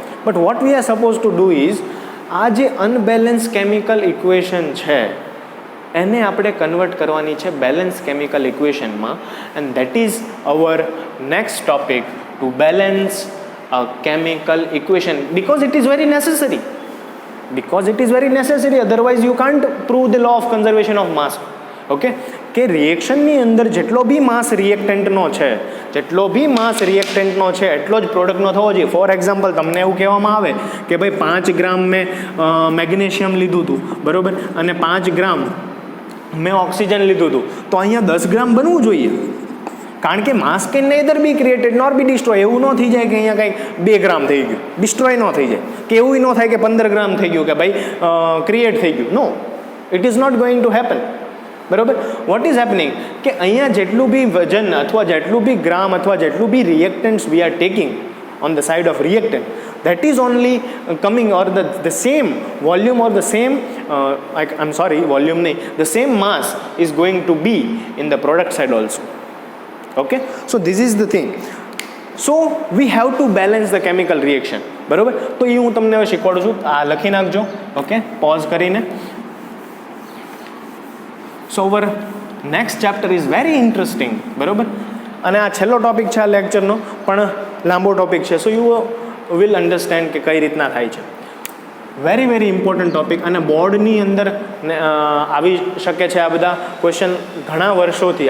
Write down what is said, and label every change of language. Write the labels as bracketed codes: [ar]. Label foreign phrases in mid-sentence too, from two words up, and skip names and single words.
[en] But what we are suppose to do is [gu] આ જે [en] unbalance chemical equation [gu] છે એને આપણે કન્વર્ટ કરવાની છે [en] balance chemical equationમાં. And that is our next topic, to balance a chemical equation, because it is very necessary. Because it is very necessary, otherwise you can't prove the law of conservation of mass. [gu] ઓકે, કે રિએક્શનની અંદર જેટલો બી માસ રિએક્ટન્ટનો છે, જેટલો બી માસ રિએક્ટન્ટનો છે એટલો જ પ્રોડક્ટનો થવો જોઈએ. [en] for example [gu] તમને એવું કહેવામાં આવે કે ભાઈ 5 ગ્રામ મેં મેગ્નેશિયમ લીધું હતું, બરાબર, અને 5 ગ્રામ મેં ઓક્સિજન લીધું હતું, તો અહીંયા 10 ગ્રામ બનવું જોઈએ, કારણ કે [en] mass can neither be created nor be destroy. [gu] એવું ન થઈ જાય કે અહીંયા કંઈક 2 ગ્રામ થઈ ગયું, ડિસ્ટ્રોય ન થઈ જાય, કે એવું ન થાય કે 15 ગ્રામ થઈ ગયું કે ભાઈ ક્રિએટ થઈ ગયું. [en] No, it is not going to happen, બરાબર. What is happening [gu] કે અહીંયા જેટલું બી વજન અથવા જેટલું બી ગ્રામ અથવા જેટલું બી [en] reactants we are taking on the side of reactant, that is only coming, or the same volume or the same I'm sorry, volume nahi, the same mass is going to be in the product side also. Okay, so this is the thing. So we have to balance the chemical reaction, [gu] બરાબર. તો એ હું તમને હવે શીખવાડું છું, આ લખી નાખજો. ઓકે, પોઝ કરીને. [en] So our next chapter is very interesting, [gu] બરાબર, અને આ છેલ્લો ટોપિક છે આ લેક્ચરનો, પણ લાંબો ટોપિક છે. [en] So you will understand [gu] કે કઈ રીતના થાય છે. [en] very very important topic, [gu] અને બોર્ડની અંદર આવી શકે છે આ બધા ક્વેશ્ચન ઘણા વર્ષોથી.